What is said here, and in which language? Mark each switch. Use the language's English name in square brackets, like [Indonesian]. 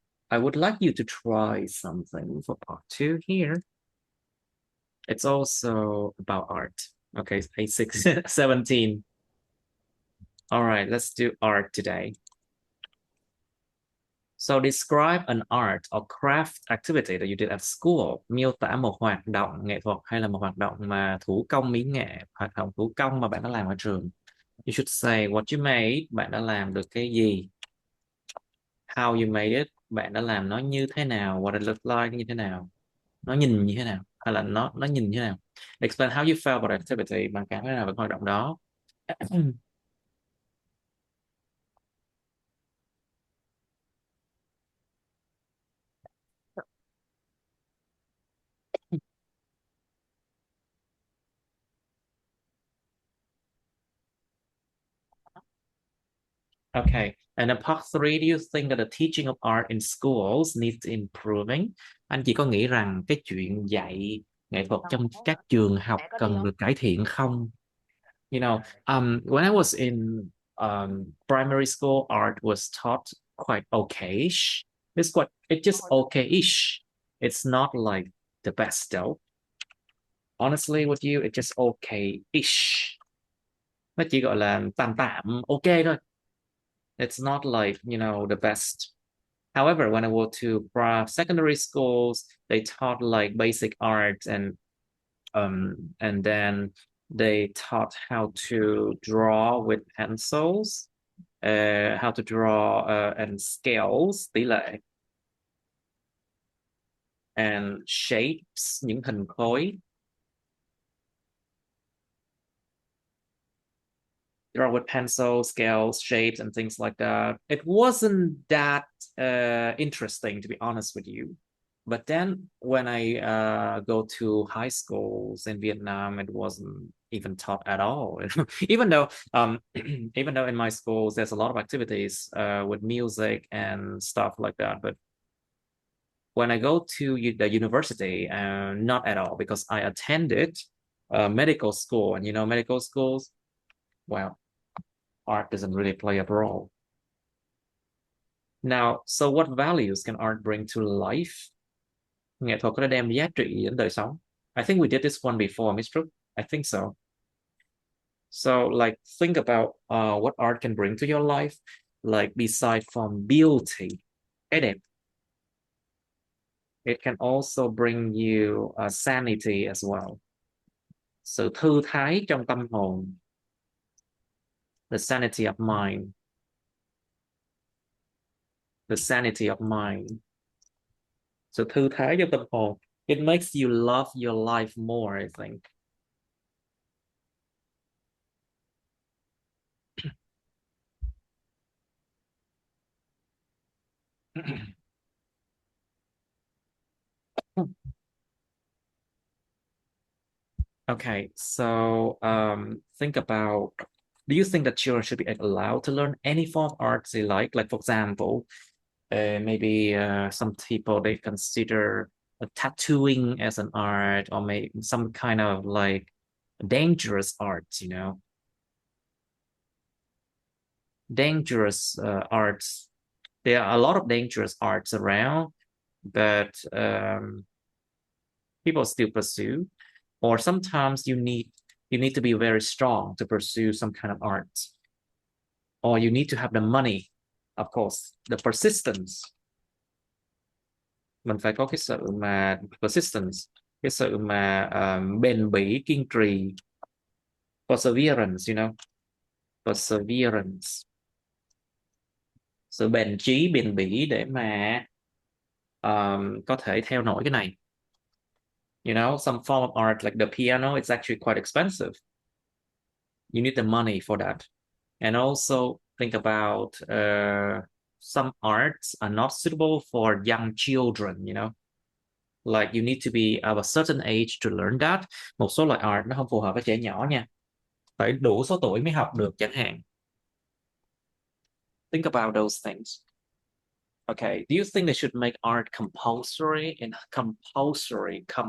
[English] I would like you to try something for part 2 here. It's also about art. Okay, page 17. All right, let's do art today. So describe an art or craft activity that you did at school. [Vietnamese] Miêu tả một hoạt động nghệ thuật hay là một hoạt động mà thủ công mỹ nghệ, hoạt động thủ công mà bạn đã làm ở trường. [English] You should say what you made, [Vietnamese] bạn đã làm được cái gì. [English] How you made it, [Vietnamese] bạn đã làm nó như thế nào. [English] What it looked like, [Vietnamese] như thế nào. Nó nhìn như thế nào. Hay là nó nhìn như thế nào. [English] Explain how you felt about activity, [Vietnamese] bạn cảm thấy nào về hoạt động đó. [English] Okay, and in part 3, do you think that the teaching of art in schools needs improving? [Vietnamese] Anh chỉ có nghĩ rằng cái chuyện dạy nghệ thuật trong các trường học cần được cải thiện không? [English] You know, when I was in primary school, art was taught quite okay-ish. It's just okay-ish. It's not like the best though. Honestly with you, it's just okay-ish. [Vietnamese] Nó chỉ gọi là tạm tạm, ok thôi. [English] It's not like, you know, the best. However, when I went to secondary schools, they taught like basic art and then they taught how to draw with pencils, how to draw and scales, tỷ lệ. and shapes, [Vietnamese] những hình khối. [English] Draw with pencil, scales, shapes, and things like that. It wasn't that interesting, to be honest with you. But then when I go to high schools in Vietnam, it wasn't even taught at all. Even though even though in my schools there's a lot of activities with music and stuff like that. But when I go to the university, not at all, because I attended medical school, and medical schools, well, art doesn't really play a role. Now, so what values can art bring to life? [Vietnamese] Nghệ thuật có thể đem giá trị đến đời sống. [English] I think we did this one before, Miss Trúc. I think so. So, like, think about what art can bring to your life, like, beside from beauty, [Vietnamese] cái đẹp. [English] It can also bring you sanity as well. [Vietnamese] Sự thư thái trong tâm hồn. [English] The sanity of mind. The sanity of mind. [Vietnamese] Sự thư thái trong tâm hồn. [English] It makes you love your life more, I think. Okay, so think about, do you think that children should be allowed to learn any form of art they like? Like, for example, maybe some people, they consider tattooing as an art, or maybe some kind of like dangerous art, dangerous arts. There are a lot of dangerous arts around, but people still pursue. Or sometimes you need to be very strong to pursue some kind of art, or you need to have the money, of course, the persistence. [Vietnamese] Mình phải có cái sự mà persistence, cái sự mà bền bỉ, kiên trì, perseverance, perseverance, sự bền chí, bền bỉ để mà có thể theo nổi cái này. [English] Some form of art like the piano, it's actually quite expensive. You need the money for that. And also think about some arts are not suitable for young children, like you need to be of a certain age to learn that. [Vietnamese] Một số loại art nó không phù hợp với trẻ nhỏ nha, phải đủ số tuổi mới học được chẳng hạn. [English] Think about those things. Okay, do you think they should make art compulsory? Compulsory.